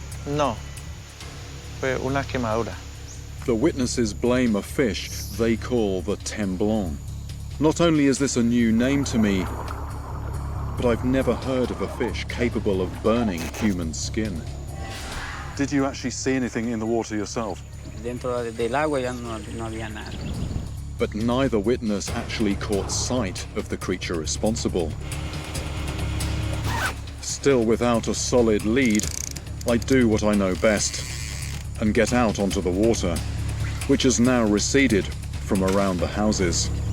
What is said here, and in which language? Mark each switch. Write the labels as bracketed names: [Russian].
[Spanish] No. Fue una quemadura. [English] The witnesses blame a fish they call the temblon. Not only is this a new name to me, but I've never heard of a fish capable of burning human skin. Did you actually see anything in the water yourself? [Spanish] Dentro del agua ya no había nada. [English] But neither witness actually caught sight of the creature responsible. Still without a solid lead, I do what I know best and get out onto the water, which has now receded from around the houses.